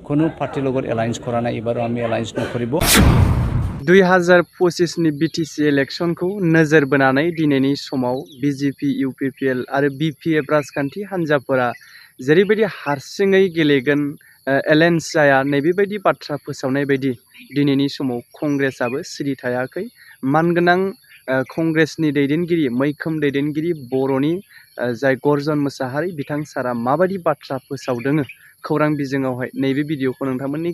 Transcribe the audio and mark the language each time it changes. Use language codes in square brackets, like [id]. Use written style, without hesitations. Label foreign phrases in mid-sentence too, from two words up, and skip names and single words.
[as] কোনো পার্টির লগত এলায়েন্স করা নাই এবারও আমি এলায়েন্স নকরিব [brx] 2025 नि BTC इलेक्शनखौ नोजोर बोनानै दिनैनि समाव BJP UPPL आरो BPF राजखान्थि हान्जाफोरा जेरैबायदि हारसिङै गेलेगोन एलायन्स जाया नैबेबायदि बाथ्रा फोसावनाय बायदि दिनैनि समाव कंग्रेसआबो सिरि थायाखै मानगोनां कंग्रेसनि दैदेनगिरि मैखोम दैदेनगिरि बर'नि जाय गर्जन मोसाहारि बिथां सारा माबायदि बाथ्रा फोसावदों खौरां बिजोङावहाय नैबे भिडिअखौ नोंथांमोननि